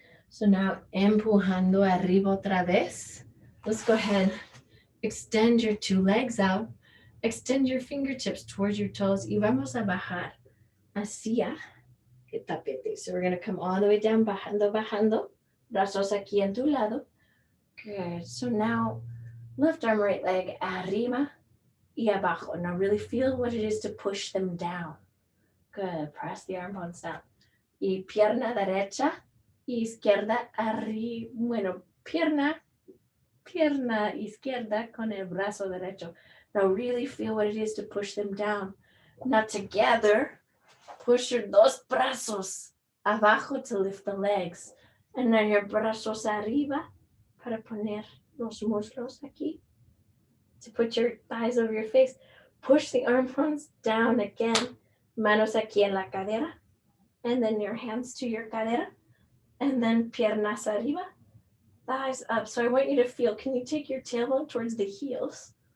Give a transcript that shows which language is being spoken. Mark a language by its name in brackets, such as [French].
[English] So now [Spanish] empujando arriba otra vez. [English] Let's go ahead. Extend your two legs out. Extend your fingertips towards your toes. [Spanish] Y vamos a bajar hacia el tapete. [English] So we're going to come all the way down, [Spanish] bajando, bajando. Brazos aquí en tu lado. [English] Good. So now left arm, right leg [Spanish] arriba y abajo. [English] Now really feel what it is to push them down. Good. Press the arm bones down. [Spanish] Y pierna derecha y izquierda arriba. Bueno, pierna izquierda con el brazo derecho. [English] Now really feel what it is to push them down. Now together, push your [Spanish] dos brazos abajo [English] to lift the legs. And now your [Spanish] brazos arriba para poner los muslos aquí. [English] To put your thighs over your face. Push the arm bones down again. [Spanish] Manos aquí en la cadera. [English] And then your hands to your cadera. And then [Spanish] piernas arriba. [English] Thighs up. So I want you to feel, can you take your tailbone towards the heels?